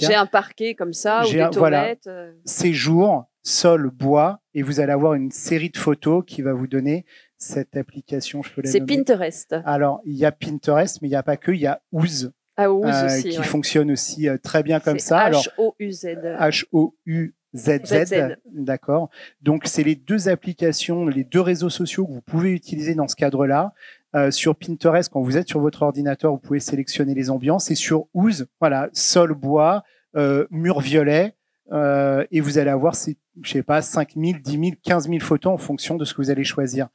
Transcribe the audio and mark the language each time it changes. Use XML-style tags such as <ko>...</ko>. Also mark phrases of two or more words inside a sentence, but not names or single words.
<fr>Oui, j'ai un parquet comme ça, ou des toilettes. Séjour, sol, bois, et vous allez avoir une série de photos qui va vous donner cette application. Je peux la nommer. C'est Pinterest. Alors, il y a Pinterest, mais il n'y a pas que, il y a Ooze. Aussi, qui fonctionne aussi très bien comme ça. H-O-U-Z. H-O-U-Z-Z, d'accord. Donc, c'est les deux applications, les deux réseaux sociaux que vous pouvez utiliser dans ce cadre-là. Sur Pinterest, quand vous êtes sur votre ordinateur, vous pouvez sélectionner les ambiances. Et sur Ooze, voilà, sol, bois, mur violet, et vous allez avoir, je sais pas, 5 000, 10 000, 15 000 photos en fonction de ce que vous allez choisir.</fr>